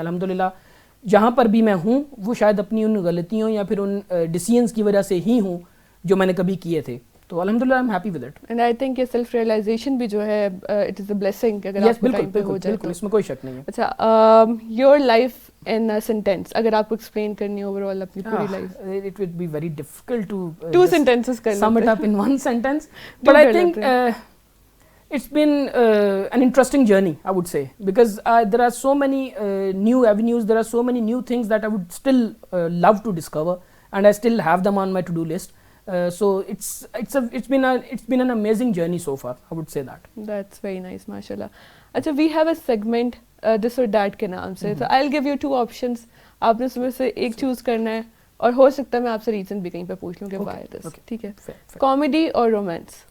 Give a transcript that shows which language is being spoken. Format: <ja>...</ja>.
<ur>الحمدللہ جہاں پر بھی میں ہوں وہ شاید اپنی ان غلطیوں یا پھر ان ڈیسیژنس کی وجہ سے ہی ہوں جو میں نے کبھی کیے تھے.</ur> <en>تو الحمدللہ I am happy with it. And I think</en> <ur>یہ سیلف ریئلائزیشن بھی جو ہے</ur> <en>it is a blessing</en> <ur>اگر آپ کو ٹائم پہ ہو جائے. بالکل, اس میں کوئی شک نہیں ہے. اچھا,</ur> <en>your life in a sentence,</en> <ur>اگر آپ کو ایکسپلین کرنی اوور آل اپنی پوری life,</ur> <en>it would be very difficult to two sentences کر sum it up in one sentence, but I think it's been an interesting journey, I would say, because there are so many new avenues, there are so many new things that I would still love to discover, and I still have them on my to do list. So it's been an amazing journey so far, I would say that. That's very nice, mashallah.</en> <ur>اچھا,</ur> <en>we have a segment this or that</en> <ur>کے نام سے,</ur> <en>so I'll give you 2 options,</en> <ur>آپ نے اس میں سے ایک choose کرنا ہے, اور ہو سکتا ہے میں آپ سے ریزن بھی کہیں پہ پوچھ لوں کہ</ur> <en>why this.</en> <ur>ٹھیک ہے, کامیڈی اور رومانس؟</ur>